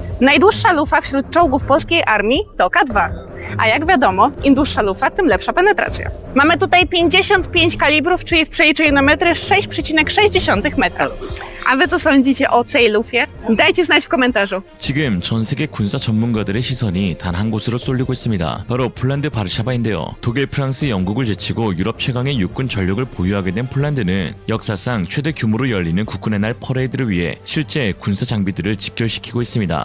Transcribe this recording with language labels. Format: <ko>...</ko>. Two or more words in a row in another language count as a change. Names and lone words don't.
<pl>Najdłuższa lufa wśród czołgów polskiej armii to K2. A jak wiadomo, im dłuższa lufa, tym lepsza penetracja. Mamy tutaj 55 kalibrów, czyli w przeliczeniu na metry 6,6 metra. A wy co sądzicie o tej lufie? Dajcie znać w komentarzu.</pl> <ko>지금 전 세계 군사 전문가들의 시선이 단 한 곳으로 쏠리고 있습니다. 바로 폴란드 바르샤바인데요. 독일, 프랑스, 영국을 제치고 유럽 최강의 육군 전력을 보유하게 된 폴란드는 역사상 최대 규모로 열리는 국군의 날 퍼레이드를 위해 실제 군사 장비들을 집결시키고 있습니다.</ko>